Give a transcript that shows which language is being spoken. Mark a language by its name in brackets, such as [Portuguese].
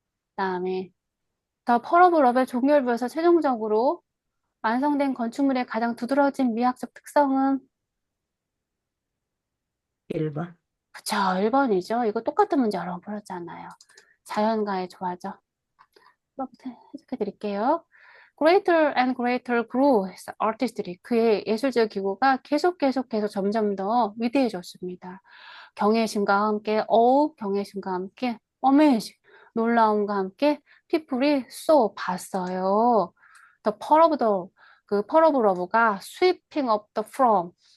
[Korean] 그다음에 더 펄어블업의 종결부에서 최종적으로 완성된 건축물의 가장 두드러진 미학적 특성은 1번. 그쵸, 1번이죠. 이거 똑같은 문제 여러 번 풀었잖아요. 자연과의 조화죠. 이거부터 해석해 드릴게요. [English] Greater and greater grew artistry. [Korean] 그의 예술적 기고가 계속 점점 더 위대해졌습니다. 경외심과 함께 경외심과 함께 amazing, 놀라움과 함께 people이 봤어요. [English] The pearl of 그 pearl of love가 sweeping up the from.